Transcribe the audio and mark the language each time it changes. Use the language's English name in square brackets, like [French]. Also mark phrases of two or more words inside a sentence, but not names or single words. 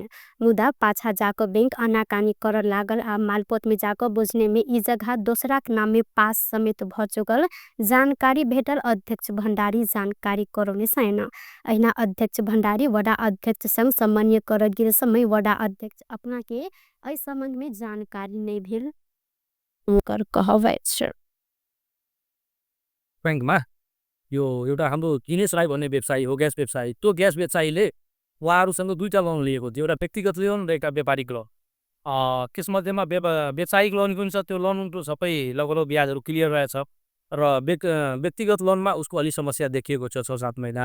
[Maithili] मुदा पाछा जाकर बैंक आनाकानी कर लागल आ मालपोत में जाकर बुझने में ई जगह दोसरा के नाम में पास समेत भ चुकल जानकारी भेटल अध्यक्ष भंडारी जानकारी करौने छैन। अहिना अध्यक्ष भंडारी वडा अध्यक्ष संग सामान्य कर गिर समय वडा अध्यक्ष अपना के ऐ संबंध में जानकारी नहीं भेल उनकर कहबै छ। [Nepali] बैंकमा यो एउटा हाम्रो दिनेश राई भन्ने व्यवसायी हो, ग्यास व्यवसायी। त्यो ग्यास व्यवसायीले उहाँहरूसँग दुईटा लोन लिएको थियो, एउटा व्यक्तिगत लोन र एउटा व्यापारिक लोन। त्यसमध्येमा व्यावसायिक लोन पनि छ, त्यो लोनको सबै लगभग ब्याजहरू क्लियर रहेछ र व्यक्तिगत लोनमा उसको अलि समस्या देखिएको छ 6-7 महिना।